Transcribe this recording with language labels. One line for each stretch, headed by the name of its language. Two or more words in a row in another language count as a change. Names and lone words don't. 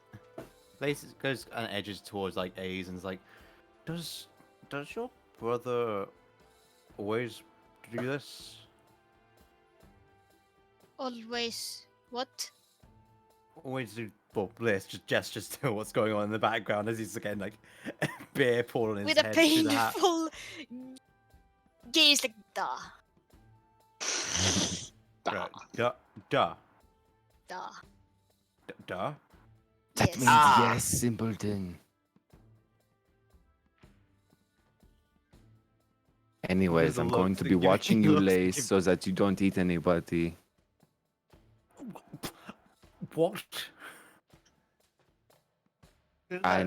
English: Lace goes and edges towards like A's and is like, does your brother always do this? Always. What? Always do. Well, Lace just gestures to what's going on in the background as he's again like beer poured on his With a head through the hat. painful gaze like, duh, Right. Duh. Duh. duh. Duh. That Yes. means yes, simpleton. Anyways, the I'm going looks to that be you- watching you, looks that Lace, you- so that you don't eat anybody. What? And